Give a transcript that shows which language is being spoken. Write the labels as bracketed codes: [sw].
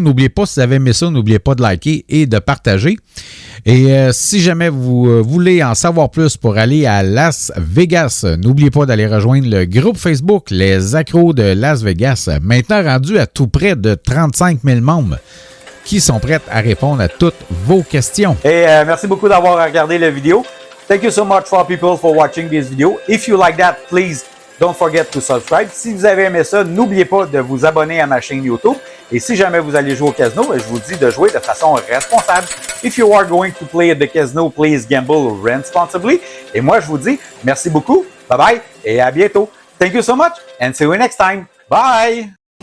[fr] N'oubliez pas, si vous avez aimé ça, n'oubliez pas de liker et de partager. Et si jamais vous voulez en savoir plus pour aller à Las Vegas, n'oubliez pas d'aller rejoindre le groupe Facebook Les Accros de Las Vegas, maintenant rendu à tout près de 35 000 membres qui sont prêts à répondre à toutes vos questions. Et merci beaucoup d'avoir regardé la vidéo. [en] Thank you so much for people for watching this video. If you like that, please don't forget to subscribe. [fr] Si vous avez aimé ça, n'oubliez pas de vous abonner à ma chaîne YouTube. Et si jamais vous allez jouer au casino, je vous dis de jouer de façon responsable. [en] If you are going to play at the casino, please gamble responsibly. [fr] Et moi, je vous dis merci beaucoup, bye bye et à bientôt. [en] Thank you so much and see you next time. Bye!